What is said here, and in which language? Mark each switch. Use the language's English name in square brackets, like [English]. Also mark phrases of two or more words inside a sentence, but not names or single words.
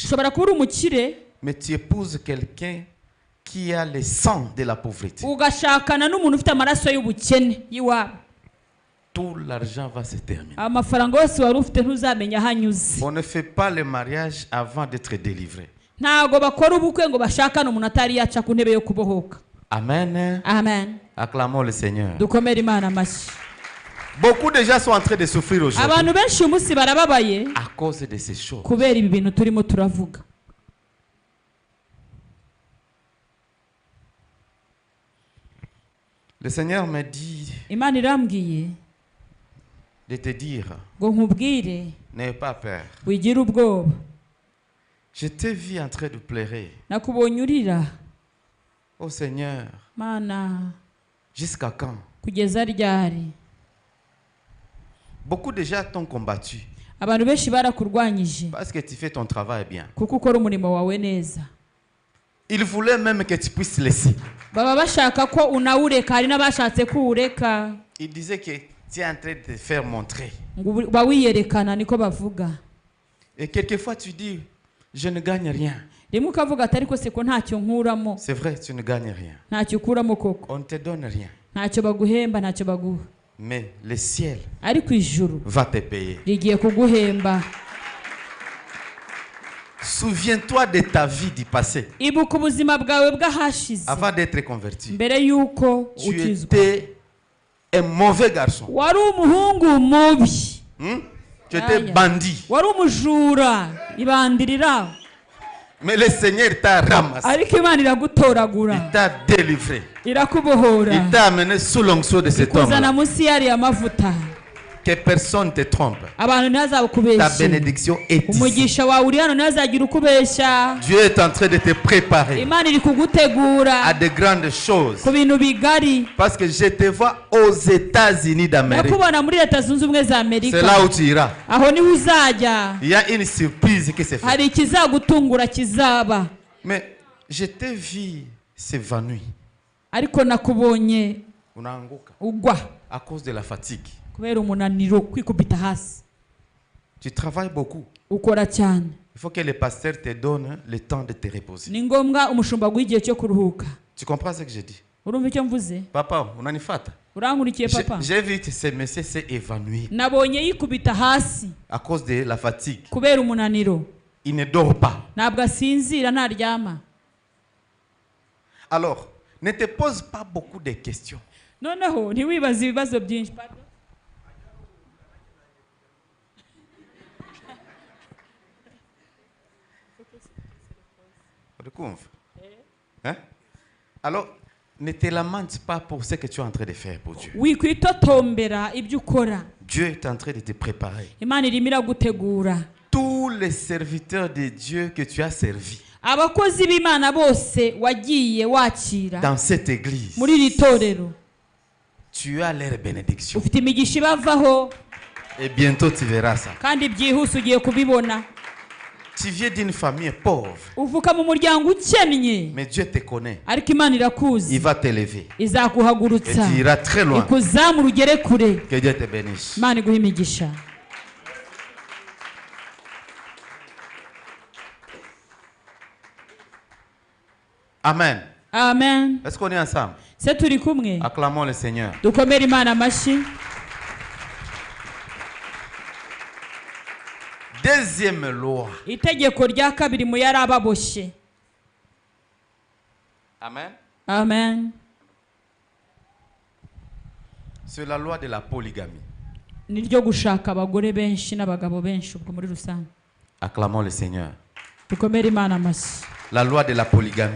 [Kinyarwanda] Ushobora kuba uri umukire [French] mais tu épouses quelqu'un qui a le sang de la pauvreté. [Kinyarwanda] ugashakana n'umuntu ufite amaraso y'ubukene y'iwabo. [French] Tout l'argent va se terminer. [Kinyarwanda] Amafaranga yose wari ufite ntuzamenya aho anyuze. [French] On ne fait pas le mariage avant d'être délivré. [Kinyarwanda] Ntago bakora ubukwe ngo bashakane umuntu atari yaca ku ntebe yo kubohoka. Amen. Amen. [French] Acclamons le Seigneur. [Kinyarwanda] Dukomere Imana amashyi. [French] Beaucoup de gens sont en train de souffrir aujourd'hui [Kinyarwanda] Abantu benshi uyu munsi barababaye [French] à cause de ces choses. [Kinyarwanda] kubera ibi bintu turimo turavuga. [French] Le Seigneur me dit [Kinyarwanda] Imana irambwiye [French] de te dire, [Kinyarwanda] ngo nkubwire [French] n'aie pas peur. [Kinyarwanda] wigire ubwoba. [French] Je t'ai vu en train de pleurer. [Kinyarwanda] Nakubonye urira. [French] Oh Seigneur, [Kinyarwanda] Mana, [French] jusqu'à quand? [Kinyarwanda] kugeza ryari? [French] Beaucoup de gens t'ont combattu [Kinyarwanda] Abantu benshi barakurwanyije [French] parce que tu fais ton travail bien. [Kinyarwanda] kuko ukora umurimo wawe neza. [French] Ils voulaient même que tu puisses laisser. [Kinyarwanda] Baba bashaka ko unawureka, hari n'abashatse kuwureka. [French] Ils disaient que Tu es en train de te faire montrer. [Kinyarwanda] ngo uba wiyerekana, niko bavuga. [French] Et quelquefois tu dis, je ne gagne rien. [Kinyarwanda] Rimwe ukavuga ati ariko se ko ntacyo nkuramo. [French] C'est vrai, tu ne gagnes rien. [Kinyarwanda] Ntacyo ukuramo koko. [French] On ne te donne rien. [Kinyarwanda] Ntacyo baguhemba, ntacyo baguha. [French] Mais le ciel [Kinyarwanda] Ariko ijuru [French] va te payer. [Kinyarwanda] rigiye kuguhemba. [French] Souviens-toi de ta vie du passé. [Kinyarwanda] Ibuka ubuzima bwawe bw'ahashize [French] Avant d'être converti, [Kinyarwanda] mbere y'uko [French] tu [Kinyarwanda] ukizwa. [French] étais un mauvais garçon. [Kinyarwanda] Wari umuhungu mubi. [French] Tu étais Aya. bandit. [Kinyarwanda] Wari umujura, ibandirira. [French] Mais le Seigneur t'a ramassé. [Kinyarwanda] Ariko Imana iragutoragura, [French] Il t'a délivré. [Kinyarwanda] irakubohora, [French] Il t'a amené sous l'onction de cet [Kinyarwanda] kuzana [French] homme. [Kinyarwanda] munsi y'ariya mavuta. [French] Que personne ne te trompe. [Kinyarwanda] Abantu [French] Ta [Kinyarwanda] ntazabukubeshye. [French] bénédiction est ici. [Kinyarwanda] Umugisha wawe uri hano ntazagira ukubeshya. [French] Dieu est en train de te préparer [Kinyarwanda] Imana iri kugutegura [French] à de grandes choses. [Kinyarwanda] ku bintu bigari. [French] Parce que je te vois aux États-Unis d'Amérique. [Kinyarwanda] Ndakubona muri Leta Zunze Ubumwe za [French] C'est [Kinyarwanda] Amerika. [French] là où tu iras. [Kinyarwanda] Aho niho uzajya. [French] Il y a une surprise qui s'est faite. [Kinyarwanda] Hari ikizagutungura kizaba. [French] Mais je t'ai vu s'évanouir. [Kinyarwanda] Ariko nakubonye [Swahili] Unaanguka [Kinyarwanda] ugwa [French] à cause de la fatigue. [Kinyarwanda] kubera umunaniro, kwikubita hasi. [French] Tu travailles beaucoup. [Kinyarwanda] Ukora cyane. [French] Il faut que le pasteur te donne le temps de te reposer. [Kinyarwanda] Ni ngombwa umushumba aguha igihe cyo kuruhuka. [French] Tu comprends ce que je dis? [Kinyarwanda] Urumva icyo mvuze? [Swahili] Papa, unanifata? [Kinyarwanda] Urankurikiye papa? [French] J'ai vu que ce monsieur s'est évanoui [Kinyarwanda] Nabonye yikubita hasi [French] à cause de la fatigue. [Kinyarwanda] kubera umunaniro. [French] Il ne dort pas. [Kinyarwanda] Ntabwo asinzira, ntaryama. [French] Alors, ne te pose pas beaucoup de questions. [Kinyarwanda] Noneho ntiwibaze ibibazo byinshi. [French] Pardon? [Kinyarwanda] Hein? [French] Alors, ne te lamente pas pour ce que tu es en train de faire pour Dieu. [Kinyarwanda] Wikwitotombera ibyo ukora. [French] Dieu est en train de te préparer. [Kinyarwanda] Imana irimo iragutegura. [French] Tous les serviteurs de Dieu que tu as servis [Kinyarwanda] Abakozi b'Imana bose wagiye wakira [French] dans cette église, [Kinyarwanda] muri iri torero, [French] tu as leur bénédiction. [Kinyarwanda] ufite imigisha ibavaho, [French] Et bientôt tu verras ça. [Kinyarwanda] kandi byihuse ugiye kubibona. [French] Tu viens d'une famille pauvre, [Kinyarwanda] Uvuka mu muryango ukennye, [French] mais Dieu te connaît. [Kinyarwanda] ariko Imana [French] Il [Kinyarwanda] irakuzi, [French] va t'élever. Et [Kinyarwanda] izakuhagurutsa, [French] tu iras très loin. [Kinyarwanda] ikuzamura ugere kure. [French] Que Dieu te bénisse. [Kinyarwanda] Imana iguhe imigisha. Amen. Amen. [French] Est-ce qu'on est ensemble? [Kinyarwanda] Se turi kumwe, [French] Acclamons le Seigneur. [Kinyarwanda] dukomere Imana amashyi. [French] Deuxième loi. [Kinyarwanda] Itegeko rya kabiri mu yari ababoshye. Amen. Amen. [French] C'est la loi de la polygamie. [Kinyarwanda] Ni ryo gushaka abagore benshi n'abagabo benshi ubwo muri rusange. [French] Acclamons le Seigneur. [Kinyarwanda] Dukomere Imana amashyi. [French] La loi de la polygamie.